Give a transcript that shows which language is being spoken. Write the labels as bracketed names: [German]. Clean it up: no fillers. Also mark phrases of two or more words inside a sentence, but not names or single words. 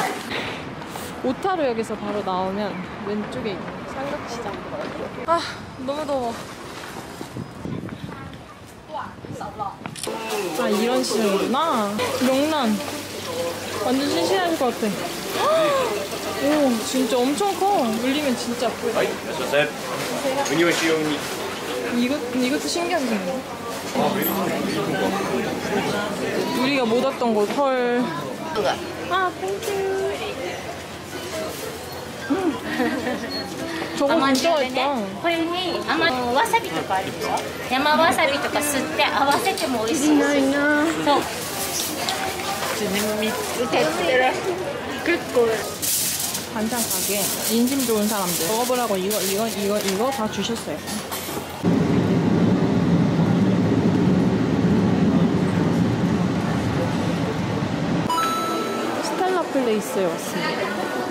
[Korean] 오타루역에서 바로 나오면 왼쪽에 있는 삼각시장. 아, 너무 더워. 아, 이런 시장이구나. 명란. 완전 신신할 것 같아. 오, 진짜 엄청 커. 물리면 진짜 아프다. [Japanese] はい、いらっしゃいませ。ウニを使用に。 [Korean] 이것도 신기한 점이네. 우리가 못 왔던 곳, 헐. 아, 땡큐. 저거 진짜 맛있다. [Japanese] これにわさびとかあるでしょ。山わさびとか吸って合わせても美味しい。ないな。そう。 [Korean] 반찬 가게 인심 좋은 사람들 먹어보라고 이거 다 주셨어요. 스텔라 플레이스에 왔습니다.